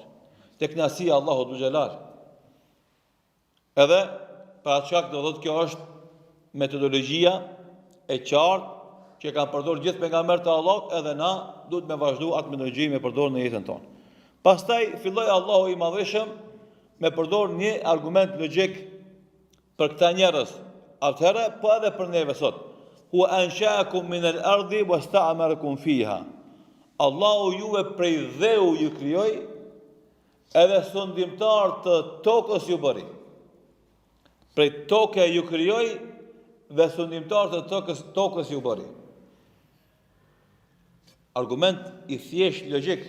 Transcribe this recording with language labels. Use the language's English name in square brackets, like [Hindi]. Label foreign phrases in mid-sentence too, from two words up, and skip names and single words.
[Albanian] Tek kënaqësia e Allahut Dhul Xhelal. Edhe për atë shkak do thotë kjo është metodologjia e qartë që kanë përdorur gjithë pejgamberët e Allahut, edhe na duhet me vazhdu atë metodologji me përdorur në jetën tonë. Pastaj filloi Allahu i Madhëshëm me përdor një argument logjik për këta njerëz. Atëherë po edhe për neve sot. [Arabic] هو أنشأكم من الأرض واستعمركم فيها. [Albanian] Allahu juve prej dheu ju krijoi, edhe sundimtar të tokës ju bëri. Prej toke ju krijoi dhe sundimtar të tokës ju bëri. Argument i thjesht logjik.